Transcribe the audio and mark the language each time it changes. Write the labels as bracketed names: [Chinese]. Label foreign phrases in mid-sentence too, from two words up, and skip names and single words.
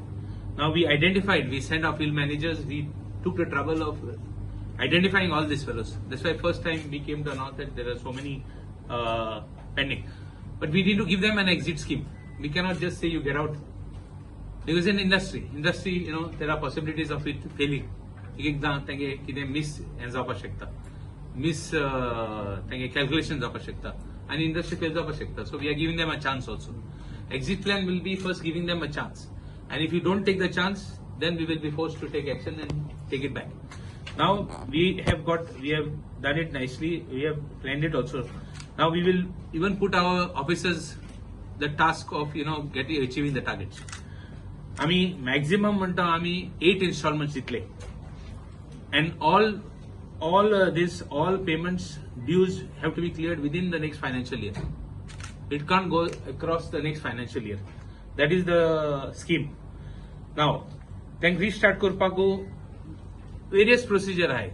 [English] Now we sent our field managers, we took the trouble of identifying all these fellows. That's why first time we came to announce that there are so many pending. But we need to give them an exit scheme. We cannot just say you get out. Because in industry, there are possibilities of it failing. [Konkani] एकदा तांगे कितें मिस जावपाक शकता, मिस तांगे calculations जावपाक शकता, [English] and industry fail [Konkani] जावपाक शकता. [English] So we are giving them a chance also. Exit plan will be first giving them a chance. And if you don't take the chance, then we will be forced to take action and take it back. Now we have done it nicely. We have planned it also. Now we will even put our officers the task of achieving the targets. [Konkani] आम्ही maximum म्हणता आम्ही 8 installments दितले, [English] and all payments dues have to be cleared within the next financial year. It can't go across the next financial year. That is the scheme. Now, then restart Kurpaku, various procedure hai.